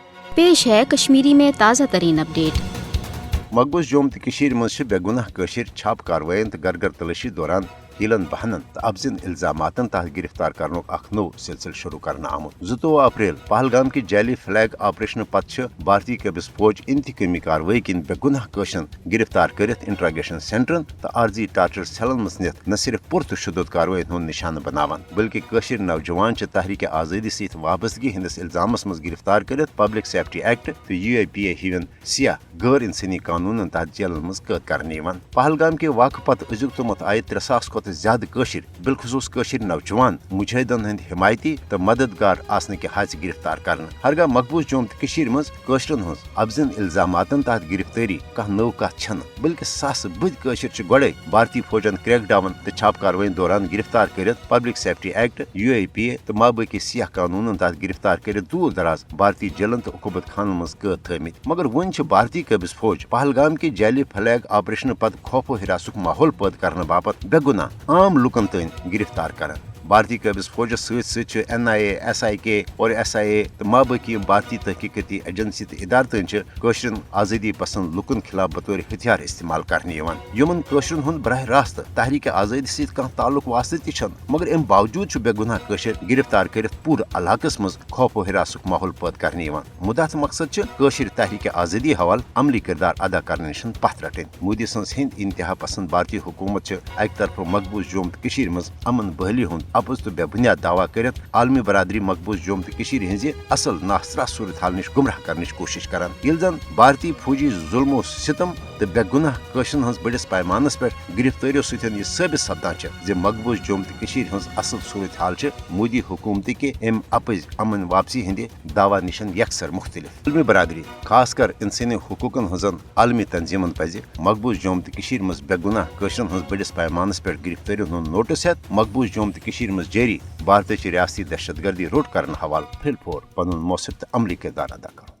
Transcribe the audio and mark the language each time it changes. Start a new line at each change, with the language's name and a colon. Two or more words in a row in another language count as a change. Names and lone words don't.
Urdu: पेश है कश्मीरी में ताज़ा तरीन अपडेट।
Kashmiri: मकबूज जोम तो मज बेगुनाह कशिर छाप कार्रवाइन तो घर घर तलाशी दौरान हिलन बहनन तो अफजिन इल्जामातन तहत गिरफ्तार करने अख नो सिलसिल शुरू करना आमुत 22 अप्रैल पहलगाम की जैली
English: flag operation
Kashmiri: पत् भारतीय कबिस फौज इंतकामी कार्रवाई किन बेगुनाह कशन गिरफ्तार करित इंट्रागेशन सेंटरन तो आर्जी टार्चर सेलन मज नित न सिर्फ पुरत शुद्ध कार्रवाई हुंद निशान बनावान बल्कि कशिर नौजवान तहरीक आज़ादी सहित वाबस्तगी हंदिस इल्जामस मज गिरफ्तार करित पब्लिक सेफ्टी एक्ट तो UAPA हिवन सिया गैर इंसानी कानूनन तहत जेलन मज कैद करने पहलगाम के वाक़ पत अजुक तमत आय 300 खोत ज्यादा कशिर बिलखसूस कशिर नौजवान मुजाहिदन हंद हिमायती तो मददगार आसने के हाथ गिरफ्तार करना हरगा मकबूज जोम तो मज कशरन हज अफजन इल्जामातन तहत गिरफ्तारी कह नौ कत छन बल्कि सास बद कशिर गड़े भारतीय फौजन क्रैक डाउन तो छाप कार्रवाई दौरान गिरफ्तार कर पब्लिक सेफ्टी एक्ट UAPA तो माबाकी सियाह कानूनन तहत गिरफ्तार कर दूर दराज भारतीय जेलन तो उकूबत खान मज कैद थमित मगर वन भारतीय कबिस फौज पहलगाम की जैली
English: flag operation
Kashmiri: पद खौफ हिरासुक माहौल पैद करने बापत बेगुनाह आम लुकन तन गिरफ्तार कर भारतीय कबिस फौजस सत NIA SIK और SIA तो माबाकी भारतीय तहकीकती एजेंसी तो इदारतन कशरन आज़ादी पसंद लुकन खिलाफ बतौर हथियार इस्तेमाल करने यमन कशरन हुंद बरह रास्त तहरीक आज़ादी सहित कह ताल्लुक वास्ते तन मगर अम बावजूद बेगुनाह कशर गिरफ्तार कर पूरे इलाकस मज खौफ हिरासुक माहौल पैद करने मुदात मकसद कशर तहरीक आज़ादी हवाल अमली किरदार अदा करने निश पथ रटन मोदी सज हिंद इंतहा पसंद भारतीय हुकूमत एक तरफ मकबूज जोम तो मज अमन बहली हुंद अपुज तो बेबुनियाद दावा कर आलमी बरादरी मकबूज जोम तो हज असल नासरा सूरत हाल निश गुमराह करने कोशिश करान ये जन भारतीय फौजी जुल्मो सितम तो बेगुनाह कशन हज बड़िस पैमानस पे गिरफ्तारियों सत साबित सपदान मकबूज जोम तो हज असल सूरत हाल मोदी हुकूमत के अम अपज अमन वापसी हंद दावा निशन यकसर मुख्तलिफ आलमी बरादरी खासकर इंसानी हुकूकन हजन आलमी तंजीमन पज मकबूज जोम तो मज बेगुनाह कशन हज बड़िस पैमानस पे गिरफ्तारियों हूं नोटिस हेत मकबूज जोम तो मज जारी भारत रियासती दहशत गर्दी रोट करने हवाल फिल फोर पन मौसर तो अमली किरदार अदा कर।